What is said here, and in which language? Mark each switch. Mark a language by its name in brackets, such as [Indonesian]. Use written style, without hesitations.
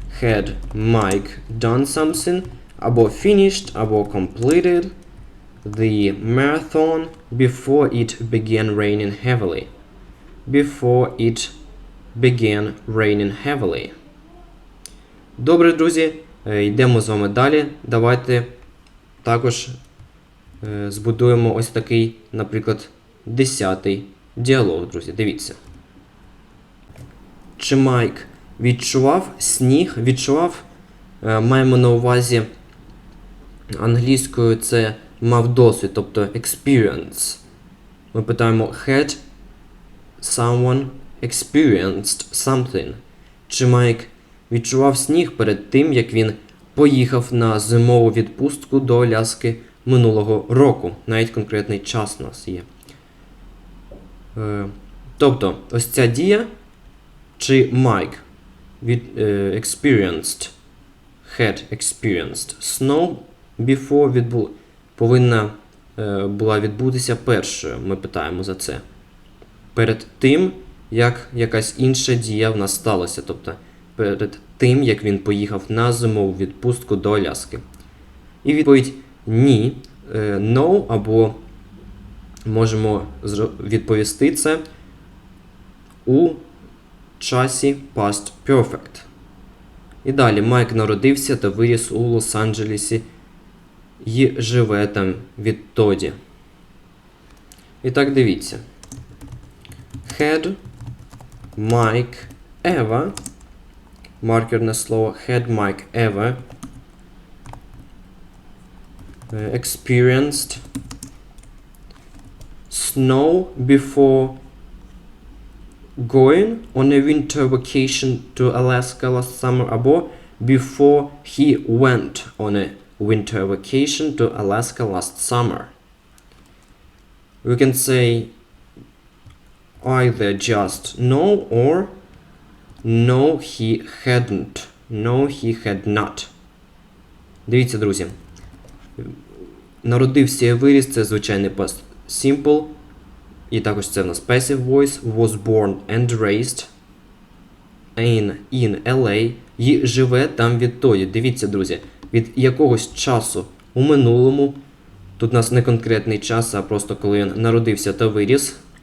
[English] Had Mike done something, [Ukrainian] або [English] finished, або completed the marathon before it began raining heavily. Before it began raining heavily. [Ukrainian] Добре, друзі, йдемо з вами далі. Давайте також збудуємо ось такий, наприклад, 10-й діалог, друзі. Дивіться. Чи Майк відчував сніг? Відчував, маємо на увазі англійською це мав досвід, тобто experience. Ми питаємо [English] had someone experienced something. [Ukrainian] Чи Майк відчував сніг перед тим, як він поїхав на зимову відпустку до Аляски минулого року? Навіть конкретний час у нас є. Тобто, ось ця дія, чи Майк experienced, [English] had experienced snow before [Ukrainian] повинна була відбутися першою. Ми питаємо за це. Перед тим, як якась інша дія в нас сталася. Тобто, перед тим, як він поїхав на зимову відпустку до Аляски. І відповідь ні, no, або можемо відповісти це у часі past perfect. І далі Майк народився та виріс у Лос-Анджелесі і живе там відтоді. І так, дивіться. [English] Had Mike ever, [Ukrainian] маркерне слово, [English] had Mike ever experienced snow before going on a winter vacation to Alaska last summer, [Ukrainian] або [English] before he went on a winter vacation to Alaska last summer. We can say either just no or no he hadn't. No he had not. [Ukrainian] Дивіться, друзі. Народився і виріс, це звичайний past simple. І також це в нас passive voice. [English] Was born and raised in LA. [Ukrainian] І живе там відтоді. Дивіться, друзі. від якогось часу у минулому. Тут у нас не конкретний час, а просто коли він народився та виріс.